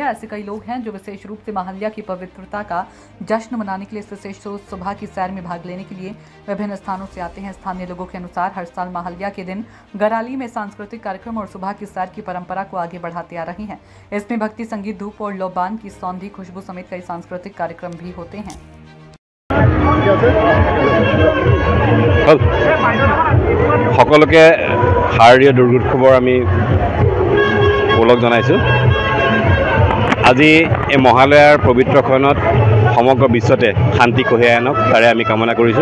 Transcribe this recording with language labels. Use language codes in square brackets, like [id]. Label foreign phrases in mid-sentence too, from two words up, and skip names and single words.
[hi] ऐसे कई लोग हैं जो विशेष रूप से महालया की पवित्रता का जश्न मनाने के लिए इस विशेष रोज सुबह की सैर में भाग लेने के लिए विभिन्न स्थानों से आते हैं। स्थानीय लोगों के अनुसार हर साल महालया के दिन गराली में सांस्कृतिक कार्यक्रम और सुबह की सैर की परंपरा को आगे बढ़ाते आ रही हैं। इसमें भक्ति संगीत, धूप और लोबान की सौंधी खुशबू समेत कई सांस्कृतिक कार्यक्रम भी होते हैं। [as] সকলোকে শারদীয় দুর্গোৎসৱৰ আমি ওলগ জনাইছোঁ। আজি এই মহালয়াৰ পবিত্ৰখনত সমগ্ৰ বিশ্বতে শান্তি কঢ়িয়াই আনক তাৰে আমি কামনা কৰিছোঁ।